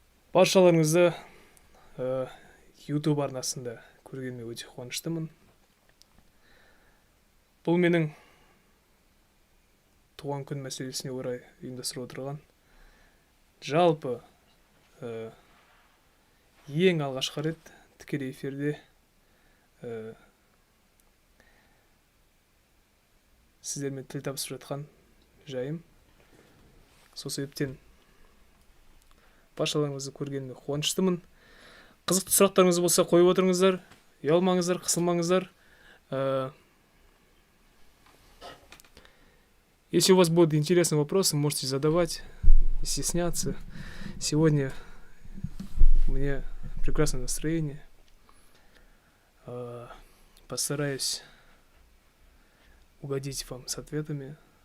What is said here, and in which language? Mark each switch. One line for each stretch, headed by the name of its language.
Kazakh: Баршаларыңызды YouTube арнасында көргеніме өте қуаныштымын. Бұл менің туған күн мәселесіне орай ұйымдастырып отырған жалпы ең алғашқы рет тікелей эфирде сіздермен тіл табысып жатқан жайым. Сол себептен баршаларыңызды көргеніме қуаныштымын. Қызықты сұрақтарыңыз болса қойып отырыңыздар. Ұялмаңыздар, қысылмаңыздар.
Russian: Если у вас будут интересные вопросы, можете задавать, не стесняться. Сегодня у меня прекрасное настроение. Постараюсь угодить вам с ответами.